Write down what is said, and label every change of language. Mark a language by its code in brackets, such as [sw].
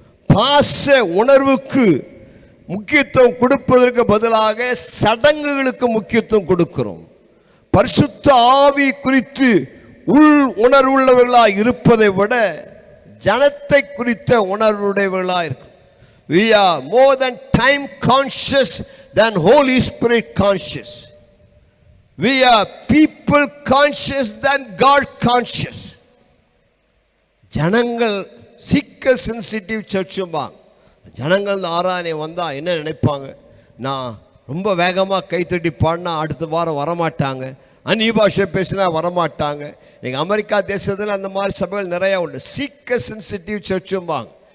[ta] பாச உணர்வுக்கு முக்கியத்துவம் கொடுப்பதற்கு பதிலாக சடங்குகளுக்கு முக்கியத்துவம் கொடுக்கிறோம். பரிசுத்த ஆவி குறித்து உள் உணர்வுள்ளவர்களாக இருப்பதை விட ஜனத்தை குறித்த உணர்வுடையவர்களாக இருக்கும். [en] We are more than time conscious than Holy Spirit conscious. We are people conscious than God conscious. [ta] ஜனங்கள் [en] seeker sensitive [ta] சர்ச்சும்பாங்க. ஜனங்கள் ஆராதனை வந்தால் என்ன நினைப்பாங்க? நான் ரொம்ப வேகமாக கைத்தட்டி பாடினா அடுத்த வாரம் வரமாட்டாங்க, அந்நிய பாஷை பேசினா வரமாட்டாங்க. நீங்கள் அமெரிக்கா தேசத்தில் அந்த மாதிரி சபைகள் நிறையா உண்டு. [en] seeker sensitive [ta] சர்ச்சும்பாங்க.